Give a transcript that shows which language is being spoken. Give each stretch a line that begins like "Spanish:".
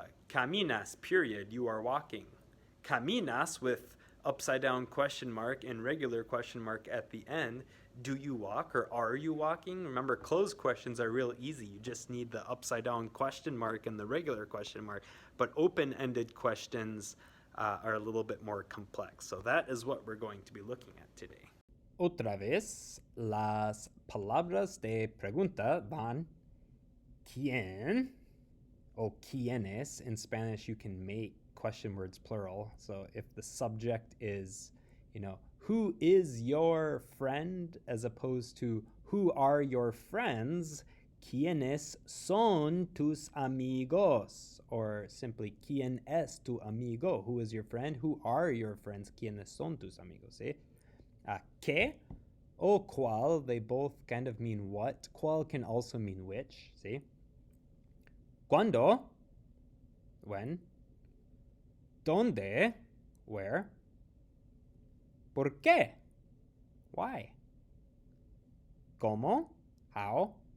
English: Caminas, period, you are walking. Caminas with upside down question mark and regular question mark at the end. Do you walk or are you walking? Remember, closed questions are real easy. You just need the upside down question mark and the regular question mark. But open-ended questions are a little bit more complex. So that is what we're going to be looking at today.
Spanish: Otra vez, las palabras de pregunta van quién o quiénes.
English: In Spanish, you can make question words plural. So if the subject is, who is your friend, as opposed to who are your friends,
Spanish: ¿quiénes son tus amigos?
English: Or simply,
Spanish: ¿quién es tu amigo?
English: Who is your friend? Who are your friends?
Spanish: ¿Quiénes son tus amigos? ¿Sí? ¿Qué o cuál,
English: they both kind of mean what. Cuál can also mean which.
Spanish: ¿Sí? ¿Cuándo? When. ¿Dónde? Where. ¿Por qué? Why? ¿Cómo? How?